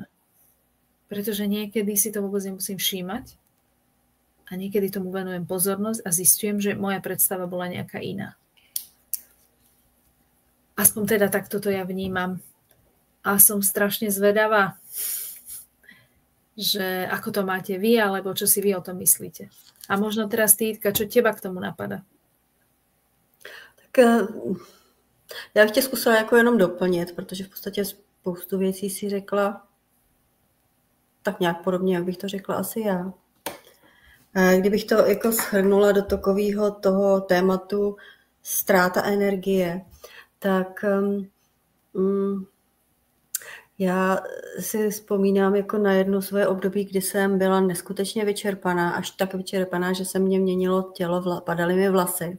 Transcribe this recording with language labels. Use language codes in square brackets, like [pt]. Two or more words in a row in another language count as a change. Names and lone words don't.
[sk] Pretože niekedy si to vôbec nemusím všímať a niekedy tomu venujem pozornosť a zistujem, že moja predstava bola nejaká iná. Aspoň teda takto to ja vnímam. A som strašne zvedavá, že ako to máte vy, alebo čo si vy o tom myslíte. A možno teraz, Týtka, čo teba k tomu napadá? [cs] Tak já bych tě zkusila jako jenom doplnit, protože v podstatě spoustu věcí si řekla tak nějak podobně, jak bych to řekla asi já. Kdybych to jako shrnula do takového toho tématu ztráta energie, tak já si vzpomínám jako na jedno svoje období, kdy jsem byla neskutečně vyčerpaná, až tak vyčerpaná, že se mě měnilo tělo, padaly mi vlasy.